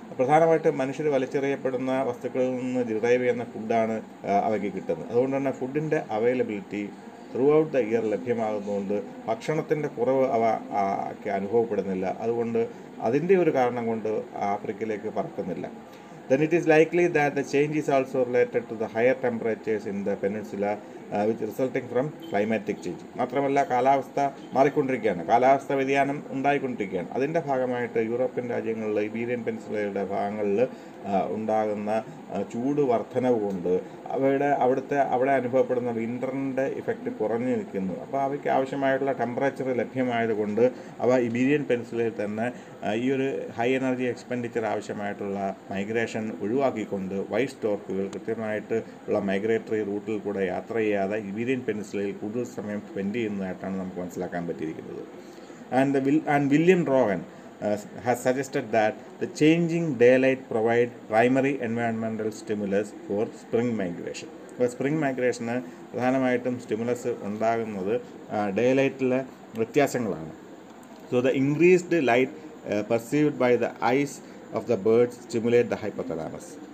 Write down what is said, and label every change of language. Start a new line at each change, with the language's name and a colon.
Malayalam: പ്രധാനമായിട്ട് മനുഷ്യർ വലിച്ചെറിയപ്പെടുന്ന വസ്തുക്കളിൽ നിന്ന് ഡിറൈവ് ചെയ്യുന്ന ഫുഡാണ് അവയ്ക്ക് കിട്ടുന്നത്. അതുകൊണ്ട് തന്നെ ഫുഡിൻ്റെ availability
English: throughout the year
Malayalam: ലഭ്യമാകുന്നതുകൊണ്ട് ഭക്ഷണത്തിൻ്റെ കുറവ് അവയ്ക്ക് അനുഭവപ്പെടുന്നില്ല. അതുകൊണ്ട് അതിൻ്റെ ഒരു കാരണം കൊണ്ട് ആഫ്രിക്കയിലേക്ക് പറക്കുന്നില്ല.
English: Then it is likely that the change is also related to the higher temperatures in the peninsula which resulting from climatic change.
Malayalam: മാത്രമല്ല കാലാവസ്ഥ മാറിക്കൊണ്ടിരിക്കുകയാണ്, കാലാവസ്ഥ വ്യതിയാനം ഉണ്ടായിക്കൊണ്ടിരിക്കുകയാണ്. അതിൻ്റെ ഭാഗമായിട്ട് യൂറോപ്യൻ രാജ്യങ്ങളിൽ ഇബീരിയൻ പെനിൻസുലയുടെ ഭാഗങ്ങളിൽ ഉണ്ടാകുന്ന ചൂട് വർധനവ് കൊണ്ട് അവിടെ അനുഭവപ്പെടുന്ന വിൻ്ററിൻ്റെ ഇഫക്റ്റ് കുറഞ്ഞു നിൽക്കുന്നു. അപ്പോൾ അവയ്ക്ക് ആവശ്യമായിട്ടുള്ള ടെമ്പറേച്ചർ ലഭ്യമായതുകൊണ്ട് അവ ഇബീരിയൻ പെനിൻസുലയിൽ തന്നെ ഈ ഒരു ഹൈ എനർജി എക്സ്പെൻഡിച്ചർ ആവശ്യമായിട്ടുള്ള മൈഗ്രേഷൻ ഒഴിവാക്കിക്കൊണ്ട് വൈറ്റ് സ്റ്റോർക്കുകൾ കൃത്യമായിട്ട് ഉള്ള മൈഗ്രേറ്ററി റൂട്ടിൽ കൂടെ യാത്ര ചെയ്യാതെ ഇബീരിയൻ പെനിൻസുലയിൽ കൂടുതൽ സമയം സ്പെൻഡ് ചെയ്യുന്നതായിട്ടാണ് നമുക്ക് മനസ്സിലാക്കാൻ പറ്റിയിരിക്കുന്നത്.
English: And William Rowan has suggested that the changing daylight provide primary environmental stimulus for spring migration.
Malayalam: അപ്പോൾ സ്പ്രിംഗ് മൈഗ്രേഷന് പ്രധാനമായിട്ടും സ്റ്റിമുലസ് ഉണ്ടാകുന്നത് ഡേലൈറ്റിലെ വ്യത്യാസങ്ങളാണ്.
English: So the increased light perceived by the eyes of the birds stimulate the hypothalamus.